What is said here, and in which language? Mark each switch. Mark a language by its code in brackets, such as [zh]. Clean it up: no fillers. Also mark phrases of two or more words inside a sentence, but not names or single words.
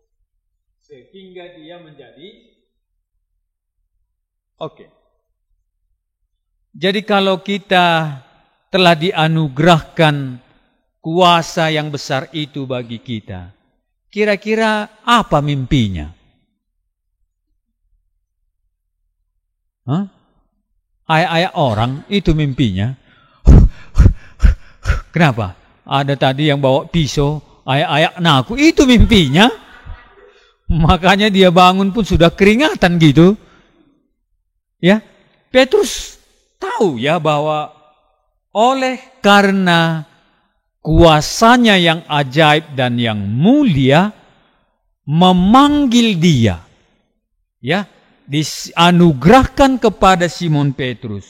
[id] Sehingga dia menjadi Jadi kalau kita telah dianugerahkan kuasa yang besar itu bagi kita, kira-kira apa mimpinya? Ayak-ayak orang itu mimpinya. Kenapa? Ada tadi yang bawa pisau, [btx] ayak-ayak naku, [id] itu mimpinya. Makanya dia bangun pun sudah keringatan gitu. Ya, Petrus tahu ya bahwa oleh karena kuasanya yang ajaib dan yang mulia memanggil dia, ya, dianugerahkan kepada Simon Petrus.